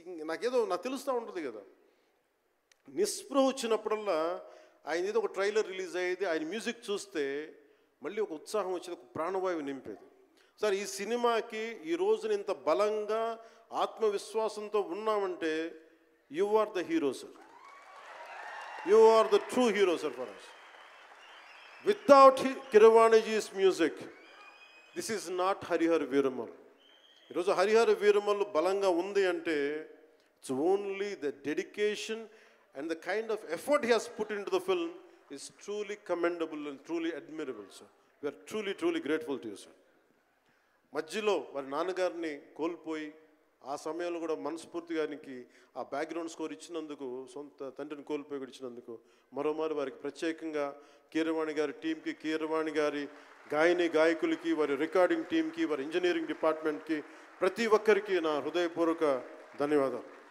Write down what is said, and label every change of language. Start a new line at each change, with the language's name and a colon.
Telugu: నాకు తెలుస్తూ ఉంటుంది కదా, నిస్పృహ వచ్చినప్పుడల్లా ఆయన ఏదో ఒక ట్రైలర్ రిలీజ్ అయ్యేది, ఆయన మ్యూజిక్ చూస్తే మళ్ళీ ఒక ఉత్సాహం వచ్చేది, ఒక ప్రాణవాయువు నింపేది. సార్ ఈ సినిమాకి ఈ రోజున ఇంత బలంగా ఆత్మవిశ్వాసంతో ఉన్నామంటే
English: You are the hero sir. You are the true hero, sir, for us. Without Keeravaniji's music, this is not Harihar Veeramal. It was a Harihar Veeramal
Telugu: balanga undi ante.
English: It's only the dedication and the kind of effort he has put into the film is truly commendable and truly admirable, sir. We are truly, truly grateful to you, sir.
Telugu: మధ్యలో వారి నాన్నగారిని కోల్పోయి ఆ సమయంలో కూడా మనస్ఫూర్తిగా ఆయనకి ఆ బ్యాక్గ్రౌండ్ స్కోర్ ఇచ్చినందుకు, సొంత తండ్రిని కోల్పోయి ఇచ్చినందుకు మరోమారు వారికి ప్రత్యేకంగా కీరవాణి గారి టీంకి, కీరవాణి గారి గాయకులకి, వారి రికార్డింగ్ టీంకి, వారి ఇంజనీరింగ్ డిపార్ట్మెంట్కి, ప్రతి ఒక్కరికి నా హృదయపూర్వక ధన్యవాదాలు.